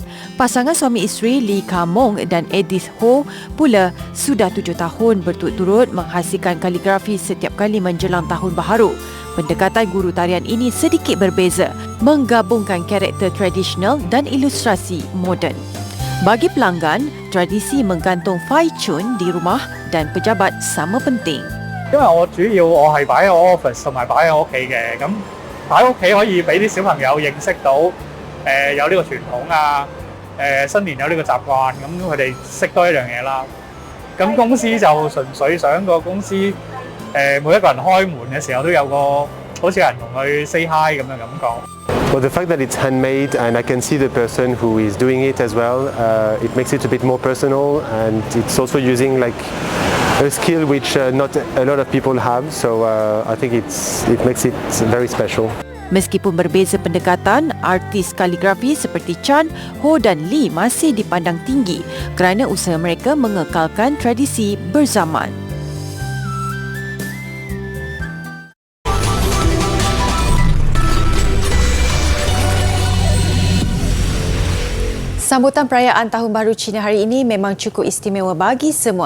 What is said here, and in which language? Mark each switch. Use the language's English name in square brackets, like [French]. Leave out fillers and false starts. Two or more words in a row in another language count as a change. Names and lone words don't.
[Malay] Pasangan suami isteri Lee Ka-mong dan Edith Ho pula sudah 7 tahun berturut-turut menghasilkan kaligrafi setiap kali menjelang Tahun Baharu. Pendekatan guru tarian ini sedikit berbeza, menggabungkan karakter tradisional dan ilustrasi moden. Bagi pelanggan, tradisi menggantung Fai Chun di rumah dan pejabat sama penting. [Cantonese] 因為我主要我係擺喺我 office 同埋擺喺我屋企嘅，咁擺屋企可以俾啲小朋友認識到有呢個傳統啊，新年有呢個習慣，咁佢哋識多一樣嘢啦。咁公司就純粹想個公司每一個人開門嘅時候都有個好似有人同佢 [English] say hi [Cantonese] 咁嘅感覺。 [English] Well, the fact that it's handmade and I can see the person who is doing it as well, it makes it a bit more personal, and it's also using like a skill which not a lot of people have, so I think it makes it very special. [Malay] Meskipun berbeza pendekatan, artis kaligrafi seperti Chan, Ho dan Lee masih dipandang tinggi kerana usaha mereka mengekalkan tradisi berzaman. Sambutan perayaan Tahun Baru Cina hari ini memang cukup istimewa bagi semua.